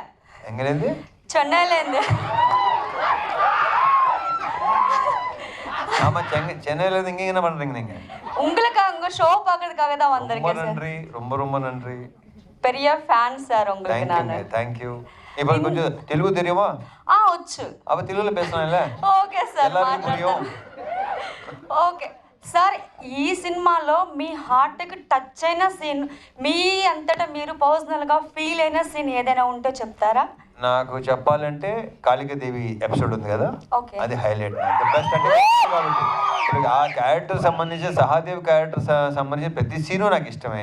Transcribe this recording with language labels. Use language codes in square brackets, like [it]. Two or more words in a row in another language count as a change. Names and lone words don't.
[ta] எங்கேருந்து? சென்னையிலேருந்து. ஆமா, சென்னையிலேருந்து இங்கே என்ன பண்ணுறீங்க நீங்கள்? உங்களுக்காக உங்கள் ஷோ பார்க்கறதுக்காக தான் ரொம்ப வந்திருக்கேன் சார். நன்றி, ரொம்ப ரொம்ப நன்றி. பெரிய ஃபேன் சார் உங்களுக்கு நான். தேங்க்யூ. இப்போ [te] కొంచెం తెలుగు [ta] தெரியுமா? [te] వచ్చు. [ta] அப்போ తెలుగులో பேசலாம்ல? [te] ఓకే సార్, [ta] எல்லாருக்கும் புரியும். [te] ఓకే సార్. ఈ సినిమాలో మీ హార్ట్కి టచ్ అయిన సీన్, మీ అంతటా మీరు పర్సనల్గా ఫీల్ అయిన సీన్ ఏదైనా ఉంటే చెప్తారా? నాకు చెప్పాలంటే కాళికాదేవి ఎపిసోడ్ ఉంది కదా, ఓకే, అది హైలైట్. బెస్ట్ అంటే కాబట్టి ఇప్పుడు ఆ క్యారెక్టర్ సంబంధించి సహాదేవ్ క్యారెక్టర్ సంబంధించిన ప్రతి సీను నాకు ఇష్టమే.